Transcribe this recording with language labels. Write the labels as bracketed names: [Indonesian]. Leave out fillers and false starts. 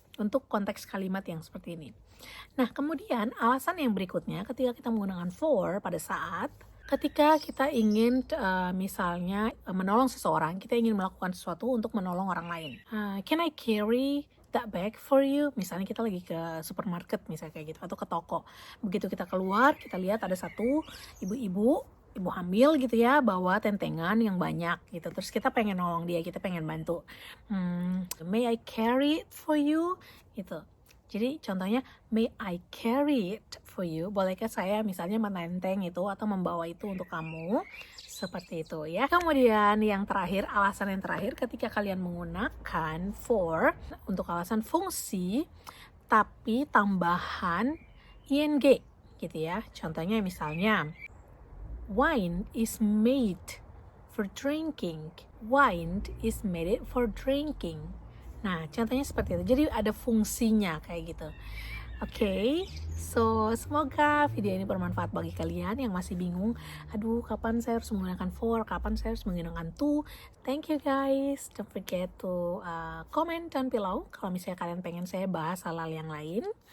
[Indonesian] Untuk konteks kalimat yang seperti ini. Nah, kemudian alasan yang berikutnya ketika kita menggunakan for pada saat ketika kita ingin misalnya menolong seseorang, kita ingin melakukan sesuatu untuk menolong orang lain. [English] Can I carry that bag for you? [Indonesian] Misalnya kita lagi ke supermarket misalnya kayak gitu, atau ke toko. Begitu kita keluar, kita lihat ada satu ibu hamil gitu ya, bawa tentengan yang banyak gitu. Terus kita pengen nolong dia, kita pengen bantu. [English] May I carry it for you? [Indonesian] Gitu. Jadi contohnya, [English] may I carry it for you? [Indonesian] Bolehkah saya misalnya menenteng itu atau membawa itu untuk kamu? Seperti itu ya. Kemudian yang terakhir, alasan yang terakhir ketika kalian menggunakan for untuk alasan fungsi tapi tambahan ing gitu ya. Contohnya misalnya, [English] wine is made for drinking. Wine is made for drinking. [Indonesian] Nah, contohnya seperti itu. Jadi ada fungsinya kayak gitu. Oke, so semoga video ini bermanfaat bagi kalian yang masih bingung. Aduh, kapan saya harus menggunakan for, kapan saya harus menggunakan to. [English] Thank you guys. Don't forget to comment down below [Indonesian] kalau misalnya kalian pengen saya bahas hal-hal yang lain.